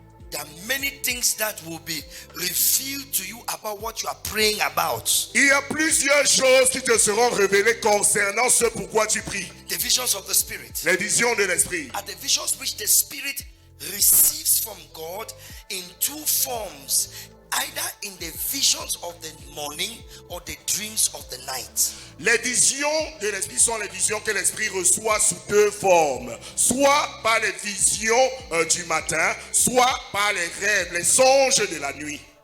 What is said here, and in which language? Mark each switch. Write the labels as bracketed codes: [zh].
[en] There are many things that will be revealed to you about what you are praying about. [fr] Il y a plusieurs choses qui te seront révélées concernant ce pourquoi tu pries. [en] The visions of the spirit [fr] Les visions de l'esprit. [en] are the visions which the spirit receives from God in two forms, either in the visions of the morning or the dreams of the night. [fr] Les visions de l'esprit sont les visions que l'esprit reçoit sous deux formes. Soit par les visions du matin, soit par les rêves, les songes de la nuit.